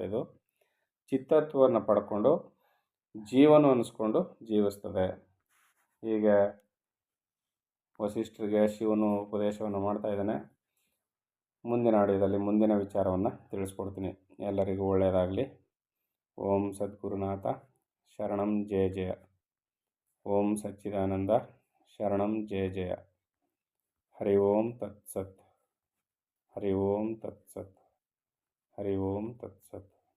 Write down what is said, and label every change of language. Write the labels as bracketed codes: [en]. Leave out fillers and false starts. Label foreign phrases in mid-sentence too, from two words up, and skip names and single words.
[kn] ಇದು ಚಿತ್ತತ್ವವನ್ನು ಪಡ್ಕೊಂಡು ಜೀವನ ಅನ್ನಿಸ್ಕೊಂಡು ಜೀವಿಸ್ತದೆ. ಹೀಗೆ ವಸಿಷ್ಠರಿಗೆ ಶಿವನು ಉಪದೇಶವನ್ನು ಮಾಡ್ತಾ ಇದ್ದಾನೆ. ಮುಂದಿನ ಆಡಿಯೋದಲ್ಲಿ ಮುಂದಿನ ವಿಚಾರವನ್ನು ತಿಳಿಸ್ಕೊಡ್ತೀನಿ. ಎಲ್ಲರಿಗೂ ಒಳ್ಳೆಯದಾಗಲಿ. [sa] ಓಂ ಸದ್ಗುರುನಾಥ ಶರಣಂ ಜಯ ಜಯ. ಓಂ ಸಚ್ಚಿದಾನಂದ ಶರಣಂ ಜಯ ಜಯ. ಹರಿ ಓಂ ತತ್ಸತ್. ಹರಿ ಓಂ ತತ್ಸತ್. ಹರಿ ಓಂ ತತ್ಸತ್.